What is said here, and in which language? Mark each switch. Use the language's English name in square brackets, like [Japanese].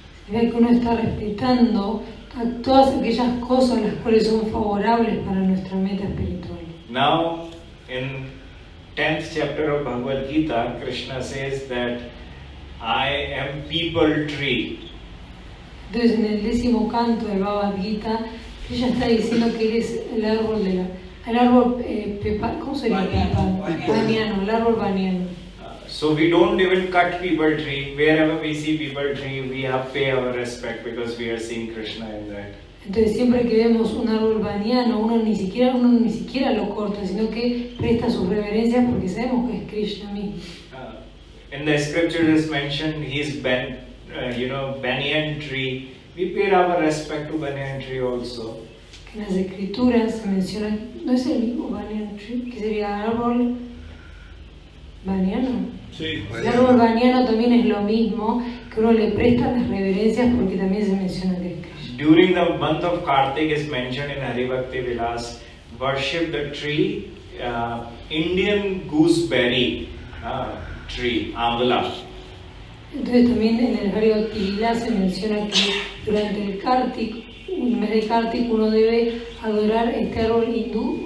[Spanish] Que uno está respetando a todas aquellas cosas las cuales son favorables para nuestra meta espiritual. [English] Now, in 10th chapter of Bhagavad Gita, Krishna says that I am people tree. [Spanish] Entonces, en el 10º canto del Bhagavad Gita, ella está diciendo que eres el árbol de el árbol ¿cómo se llama? Baniano, el árbol baniano. [English] So we don't even cut people tree. Wherever we see people tree, we have to pay our respect because we are seeing Krishna in that. [Spanish] Entonces siempre que vemos un árbol baniano, uno ni siquiera lo corta, sino que presta sus reverencias porque sabemos que es Krishna mismo. [English] In the scripture is mentioned, he is banyan tree. We pay our respect to banyan tree also. [Spanish] Que en las escrituras se menciona, ¿no es el mismo [English] banyan tree? [Spanish] Que sería árbol baniano. Sí. El árbol baniano también es lo mismo, que uno le presta las reverencias porque también se menciona que es Krishna. [English] During the month of Kartik is mentioned in Hari Bhakti Vilas, worship the tree, Indian gooseberry tree, Ambala. [Spanish] Entonces también en el Hari Bhakti Vilas se menciona que durante el Kartik, en el mes de Kartik, uno debe adorar este árbol hindú.